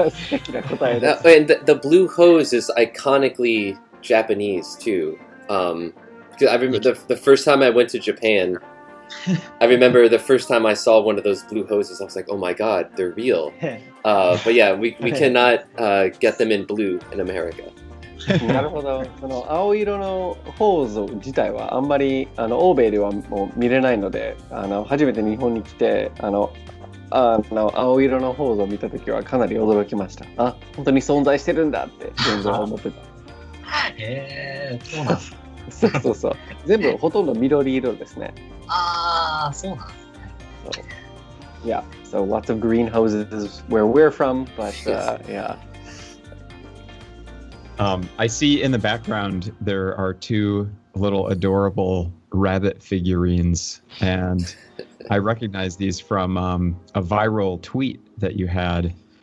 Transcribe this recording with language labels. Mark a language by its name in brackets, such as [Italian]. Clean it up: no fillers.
[English] And the blue hose is iconically Japanese too. Because I remember the first time I went to Japan, I remember the first time I saw one of those blue hoses, I was like, oh my god, they're real. But yeah, we cannot get them in blue in America. [Japanese] なるほど。その青色のホーズ自体はあんまり欧米ではもう見れないので、初めて日本に来て青色のホーズを見たときはかなり驚きました。あ、本当に存在してるんだって全然思ってた。そうなんですか。そう。全部ほとんど緑色ですね。そうなんですね。 [English] Yeah, so lots of green hoses where we're from, but yeah. I see in the background there are two little adorable rabbit figurines, and I recognize these from a viral tweet that you had.